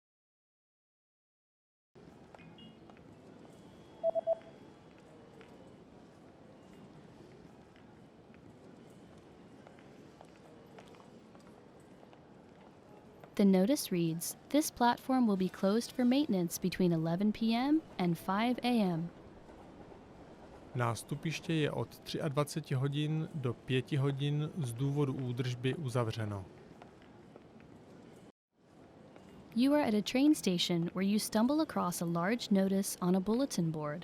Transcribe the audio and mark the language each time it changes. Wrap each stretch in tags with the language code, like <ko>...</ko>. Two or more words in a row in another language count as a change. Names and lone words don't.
<en>The notice reads, "This platform will be closed for maintenance between 11 p.m. and 5 a.m.</en> <cs>Nástupiště je od 23 hodin do 5 hodin z důvodu údržby uzavřeno.</cs> <en>You are at a train station where you stumble across a large notice on a bulletin board.</en>